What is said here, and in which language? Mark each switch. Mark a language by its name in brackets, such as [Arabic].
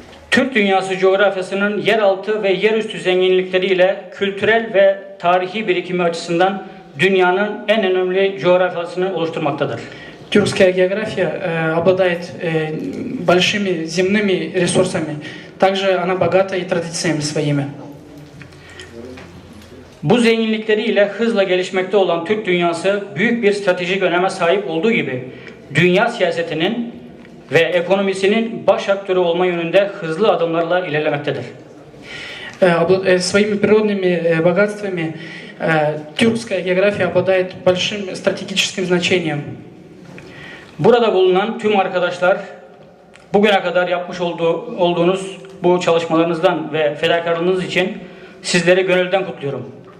[Turkish] Türk dünyası coğrafyasının yeraltı ve yerüstü zenginlikleriyle kültürel ve tarihi birikimi açısından dünyanın en önemli coğrafyasını oluşturmaktadır. [Russian] Тюркская география обладает большими земными ресурсами. Также она богата и традициями своими. [Turkish] Bu zenginlikleriyle hızla gelişmekte olan Türk dünyası büyük bir stratejik öneme sahip olduğu gibi dünya siyasetinin ve ekonomisinin baş aktörü olma yönünde hızlı adımlarla ilerlemektedir. [Russian] Своими природными богатствами тюркская география обладает большим стратегическим значением. [Turkish] Burada bulunan tüm arkadaşlar bugüne kadar yapmış olduğunuz bu çalışmalarınızdan ve fedakarlığınız için sizleri gönülden kutluyorum.